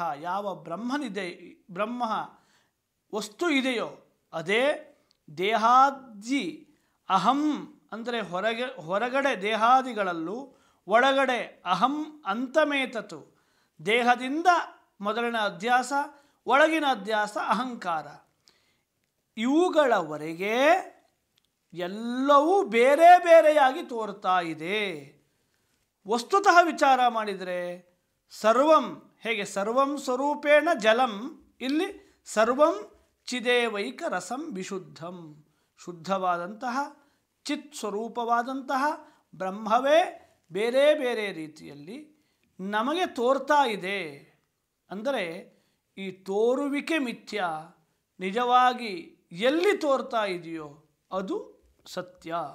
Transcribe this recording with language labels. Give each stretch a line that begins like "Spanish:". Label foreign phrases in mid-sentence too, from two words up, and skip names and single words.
Kannada: ಯಾವ ಬ್ರಹ್ಮ ವಸ್ತು ಇದೆಯೋ ಅದೇ ದೇಹಾದಿ ಅಹಂ ಅಂದರೆ ಹೊರಗಡೆ ದೇಹಾದಿಗಳಲ್ಲೂ ಒಳಗಡೆ ಅಹಂ ಅಂತಮೇತತು, ದೇಹದಿಂದ ಮೊದಲಿನ ಅಧ್ಯಾಸ, ಒಳಗಿನ ಅಧ್ಯಾಸ ಅಹಂಕಾರ, ಇವುಗಳವರೆಗೆ ಎಲ್ಲವೂ ಬೇರೆ ಬೇರೆಯಾಗಿ ತೋರ್ತಾ ಇದೆ. ವಸ್ತುತಃ ವಿಚಾರ ಮಾಡಿದರೆ ಸರ್ವಂ, ಹೇಗೆ
Sanskrit: ಸರ್ವಂ ಸ್ವರೂಪೇಣ ಜಲಂ,
Kannada: ಇಲ್ಲಿ
Sanskrit: ಸರ್ವಂ ಚಿದೇವೈಕ ರಸಂ ವಿಶುದ್ಧಂ,
Kannada: ಶುದ್ಧವಾದಂತಹ ಚಿತ್ ಸ್ವರೂಪವಾದಂತಹ ಬ್ರಹ್ಮವೇ ಬೇರೆ ಬೇರೆ ರೀತಿಯಲ್ಲಿ ನಮಗೆ ತೋರ್ತಾ ಇದೆ. ಅಂದರೆ ಈ ತೋರುವಿಕೆ ಮಿಥ್ಯ, ನಿಜವಾಗಿ ಎಲ್ಲಿ ತೋರ್ತಾ ಇದೆಯೋ ಅದು ಸತ್ಯ.